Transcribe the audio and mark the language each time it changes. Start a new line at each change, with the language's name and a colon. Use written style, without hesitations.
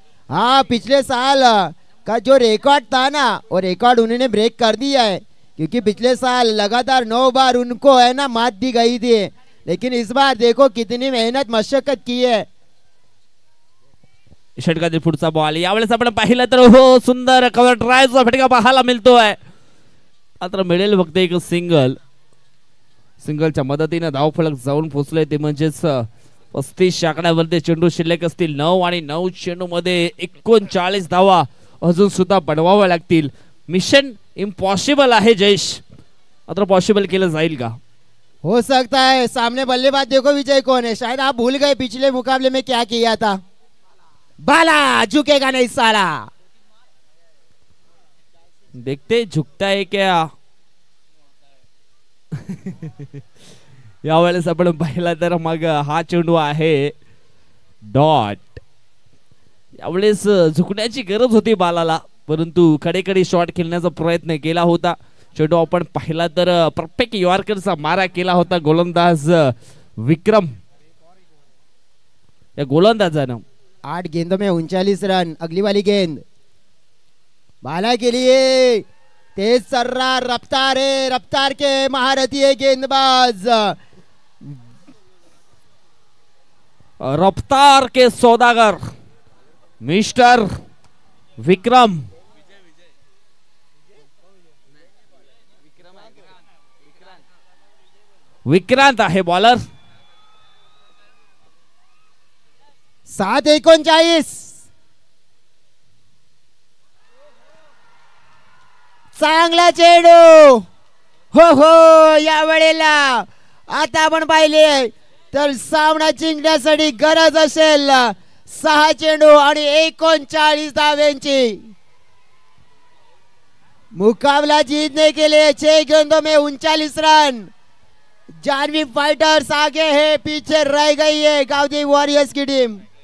Hindi: हाँ पिछले साल का जो रिकॉर्ड था ना, वो रिकॉर्ड उन्होंने ब्रेक कर दिया है, क्योंकि पिछले साल लगातार 9 बार उनको है ना मात दी गई थी, लेकिन इस बार देखो कितनी मेहनत मशक्कत की है।
Marathi: षटकातील पुढचा बॉल यावेळेस आपण पाहिलं तर हो सुंदर कव्हर ड्राईव्हचा फटका पाहायला मिळतोय। आता मिळेल फक्त एक सिंगलच्या मदतीने धावफलक जाऊन पोहोचले ते म्हणजेच 35 आकड्यावरती चेंडू शिल्लक असतील। 9 आणि 9 चेंडू मध्ये 39 धावा अजून सुद्धा बनवाव्या लागतील। मिशन इम्पॉसिबल आहे जयेश, मात्र पॉसिबल केलं जाईल का?
Hindi: हो सकता है। सामने बल्लेबाज देखो विजय कौन है, शायद आप भूल गए पिछले मुकाबले में क्या किया था। बाला झुकेगा नहीं साला, देखते झुकता है क्या।
Marathi: यावेळेस आपण पाहिला तर मग हा चेंडू आहे डॉट। यावेळेस झुकण्याची गरज होती बालाला, परंतु कडेकडे शॉट खेळण्याचा प्रयत्न केला होता। चेंडू आपण पाहिला तर परफेक्ट यॉर्करचा मारा केला होता गोलंदाज विक्रम या गोलंदाजानं।
Hindi: 8 गेंदों में 39 रन। अगली वाली गेंद बाला के लिए, तेज सर्रार रफ्तार है, रफ्तार के महारथी है गेंदबाज, रफ्तार के सौदागर मिस्टर विक्रम।
Marathi: विक्रांत आहे बॉलर। 7:39 चांगला चेंडू हो या वेळेला आता आपण पाहिले तर सामना जिंकण्यासाठी गरज असेल 6 चेंडू आणि 39 धाव्यांची।
Hindi: मुकाबला जीतने के लिए 6 गेंदों में 39 रन। जानवी फाइटर्स आगे है, पीछे रह गई है गावदेवी वॉरियर्स की टीम।